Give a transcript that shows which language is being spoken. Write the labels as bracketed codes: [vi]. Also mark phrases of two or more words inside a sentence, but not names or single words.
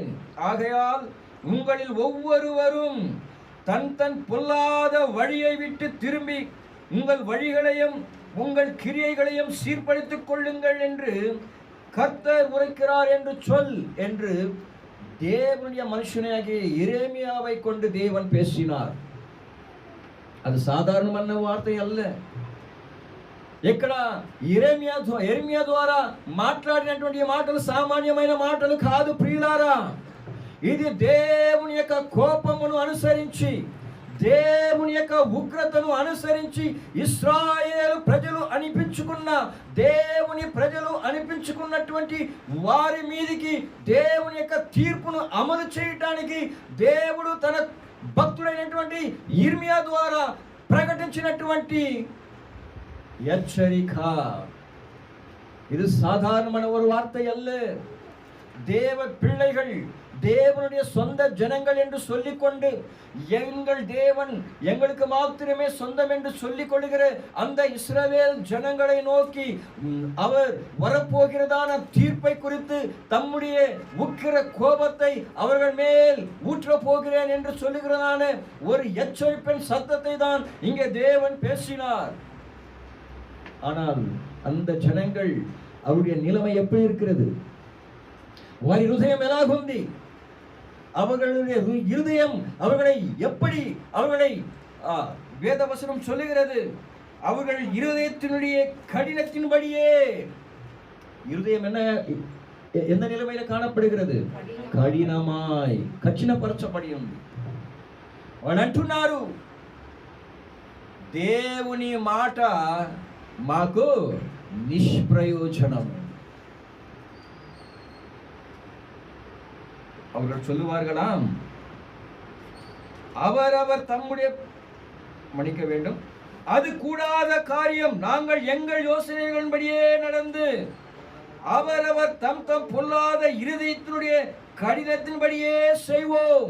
[ta] ஆகையால் உங்களில் ஒவ்வொருவரும் தன் தன் பொல்லாத வழியை விட்டு திரும்பி உங்கள் வழிகளையும் உங்கள் கிரியைகளையும் சீர்படுத்திக் கொள்ளுங்கள் என்று கர்த்தர் உரைக்கிறார் என்று சொல் என்று தேவனுடைய மனுஷனாகிய எரேமியாவை கொண்டு தேவன் பேசினார். [te] అది సాధారణమైన వార్త అల్ల. ఇక్కడ ఎర్మియా ద్వారా మాట్లాడినటువంటి మాటలు సామాన్యమైన మాటలు కాదు ప్రియులారా. ఇది దేవుని యొక్క కోపమును అనుసరించి, దేవుని యొక్క ఉగ్రతను అనుసరించి ఇశ్రాయేలు ప్రజలు అనిపించుకున్న, దేవుని ప్రజలు అనిపించుకున్నటువంటి వారి మీదికి దేవుని యొక్క తీర్పును అమలు చేయడానికి దేవుడు తన భక్తుడైనటువంటి ఇర్మియా ద్వారా ప్రకటించినటువంటి எச்சரிக்க. [ta] இது சாதாரணமான ஒரு வார்த்தை அல்ல. தேவ பிள்ளைகள், தேவனுடைய சொந்த ஜனங்கள் என்று சொல்லிக்கொண்டு, எங்கள் தேவன் எங்களுக்கு மாத்திரமே சொந்தம் என்று சொல்லிக் கொள்கிற அந்த இஸ்ரவேல் ஜனங்களை நோக்கி அவர் வரப்போகிறதான தீர்ப்பை குறித்து தம்முடைய உக்கிர கோபத்தை அவர்கள் மேல் ஊற்ற போகிறேன் என்று சொல்லுகிறதான ஒரு எச்சரிப்பின் சத்தத்தை தான் இங்கே தேவன் பேசினார். ஆனால் அந்த ஜனங்கள் அவருடைய நிலைமை எப்படி இருக்கிறது? [te] వారి హృదయం ఎలాగుంది? [ta] அவர்களுடைய இருதயம் அவர்களை எப்படி, அவர்களை வேதவசனம் சொல்லுகிறது, அவர்கள் இருதயத்தினுடைய கடினத்தின்படியே. இருதயம் எந்த நிலைமையில காணப்படுகிறது? [te] కఠినమాయ్, కఠినపరచబడి ఉంది. వాళ్ళు అంటున్నారు, దేవుని మాట మాకు நிஷ்பிரயோஜனம். [ta] அவர்கள் சொல்லுவார்களாம், அவரவர் தம்முடைய மன்னிக்க வேண்டும், அது கூடாத காரியம். நாங்கள் எங்கள் யோசனைகளின்படியே நடந்து அவரவர் தம் தம் பொல்லாத இருதயத்தினுடைய கடினத்தின்படியே செய்வோம்.